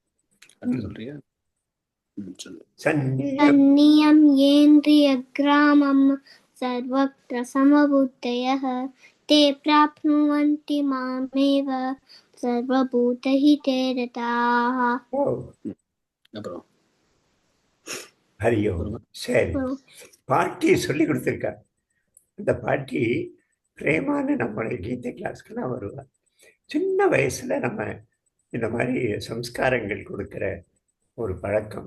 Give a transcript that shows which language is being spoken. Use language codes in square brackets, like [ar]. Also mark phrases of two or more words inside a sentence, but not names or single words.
[sa] सन्नियं येन्द्रियग्रामं सर्वत्र समबुद्धयः ते प्राप्नुवन्ति मामेव सर्वभूतहिते रताः। [ta] ஹரியோ. சரி, பாட்டி சொல்லி கொடுத்துருக்கா. அந்த பாட்டி பிரேமான நம்மளுடைய கீதை கிளாஸ்க்கெல்லாம் வருவாள். சின்ன வயசுல நம்ம இந்த மாதிரி சம்ஸ்காரங்கள் கொடுக்குற ஒரு பழக்கம்.